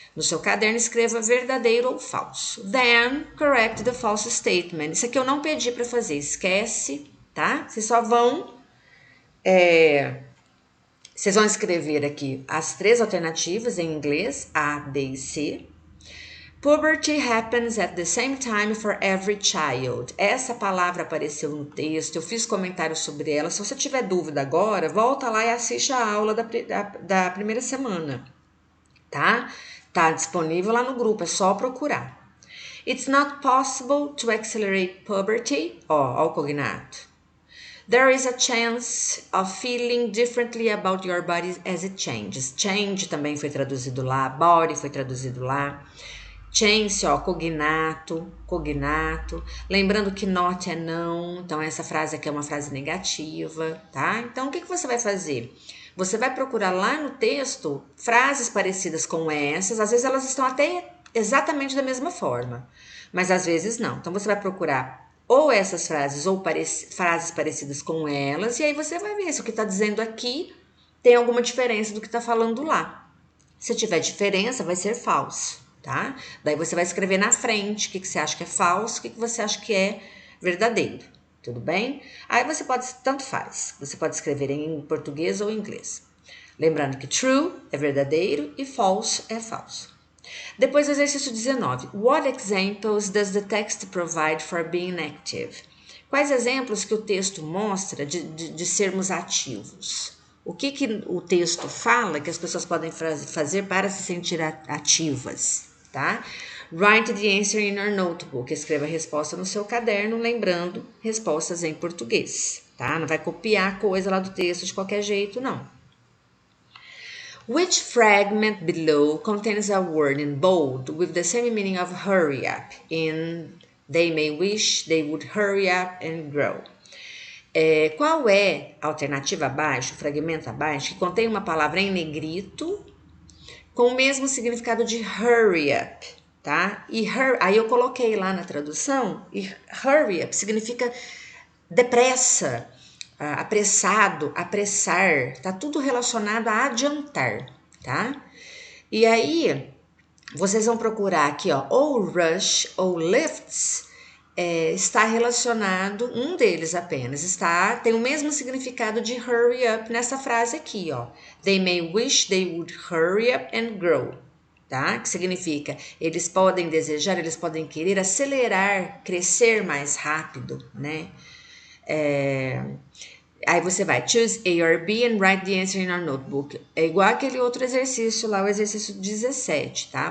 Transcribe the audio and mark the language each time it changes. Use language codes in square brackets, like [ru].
[pt] No seu caderno, escreva verdadeiro ou falso. [en] Then, correct the false statement. [pt] Isso aqui eu não pedi para fazer, esquece, tá? Vocês só vão... Vocês vão escrever aqui as 3 alternativas em inglês, A, B e C. [en] Puberty happens at the same time for every child. [pt] Essa palavra apareceu no texto, eu fiz comentários sobre ela. Se você tiver dúvida agora, volta lá e assiste a aula da primeira semana. tá? Tá disponível lá no grupo, é só procurar. [en] It's not possible to accelerate puberty. [pt] Ó, o cognato. [en] There is a chance of feeling differently about your body as it changes. [pt] Change também foi traduzido lá, body foi traduzido lá. Chance, ó, cognato, cognato. Lembrando que not é não, então essa frase aqui é uma frase negativa, tá? Então o que você vai fazer? Você vai procurar lá no texto frases parecidas com essas, às vezes elas estão até exatamente da mesma forma, mas às vezes não. Então você vai procurar ou essas frases ou frases parecidas com elas, e aí você vai ver se o que está dizendo aqui tem alguma diferença do que está falando lá. Se tiver diferença, vai ser falso, tá? Daí você vai escrever na frente o que você acha que é falso, o que você acha que é verdadeiro, tudo bem? Aí você pode, tanto faz, você pode escrever em português ou em inglês. Lembrando que true é verdadeiro e false é falso. Depois o exercício 19. [en] What examples does the text provide for being active? [pt] Quais exemplos que o texto mostra de sermos ativos? O que o texto fala que as pessoas podem fazer para se sentir ativas, tá? [en] Write the answer in your notebook. [pt] Escreva a resposta no seu caderno, lembrando respostas em português, tá? Não vai copiar coisa lá do texto de qualquer jeito, não. [en] Which fragment below contains a word in bold with the same meaning of hurry up in they may wish they would hurry up and grow? [pt] Qual é a alternativa abaixo, o fragmento abaixo, que contém uma palavra em negrito com o mesmo significado de hurry up, tá? E aí eu coloquei lá na tradução, e hurry up significa depressa, apressado, apressar, tá tudo relacionado a adiantar, tá? E aí, vocês vão procurar aqui, ó, ou rush ou lifts, está relacionado, um deles apenas, tem o mesmo significado de hurry up nessa frase aqui, ó. [en] They may wish they would hurry up and grow, tá? [pt] Que significa, eles podem desejar, eles podem querer acelerar, crescer mais rápido, né? Aí você vai [en] choose A or B and write the answer in your notebook. [pt] É igual aquele outro exercício lá, o exercício 17, tá?